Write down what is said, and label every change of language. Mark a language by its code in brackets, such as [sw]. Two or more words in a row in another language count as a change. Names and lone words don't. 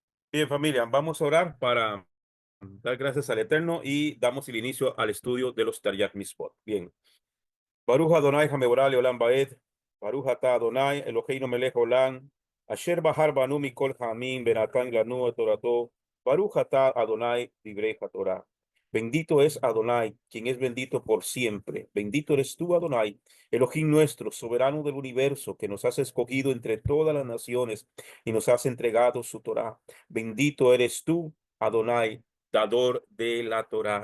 [es] Bien, familia, vamos a orar para dar gracias al Eterno y damos el inicio al estudio de los [he] תרי"ג מצוות. [es] Bien. [he] ברוך אדוני המבורך לעולם ועד ברוך אתה אדוני אלוהינו מלך עולם אשר בחר בנו מכל העמים ונתן לנו את תורתו ברוך אתה אדוני דברי תורה. [es] Bendito es Adonai, quien es bendito por siempre. Bendito eres tú, Adonai, Elohim nuestro, soberano del universo, que nos has escogido entre todas las naciones y nos has entregado su Torah. Bendito eres tú, Adonai, dador de la Torah.